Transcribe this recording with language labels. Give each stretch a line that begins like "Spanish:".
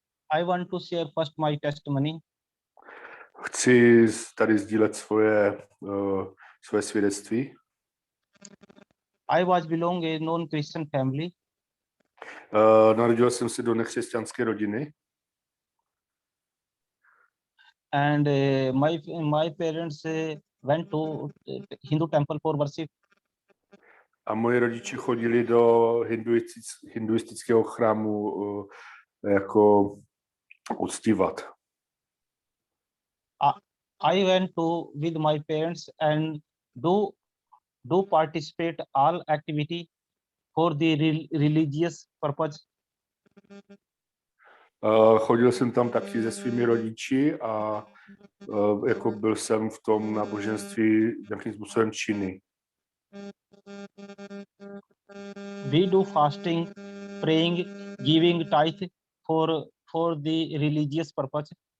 English: I want to share first my testimony.
Czech: Chci tady sdílet svoje svědectví.
English: I was belong a non-Christian family.
Czech: Narodil jsem se do nekřesťanské rodiny.
English: And my parents went to Hindu temple for worship.
Czech: A moji rodiče chodili do hinduistického chrámu jako uctívat.
English: I went to with my parents and do participate all activity for the religious purpose.
Czech: Chodil jsem tam taky se svými rodiči a jako byl jsem v tom náboženství nějakým způsobem činný.
English: We do fasting, praying, giving tithe for the religious purpose.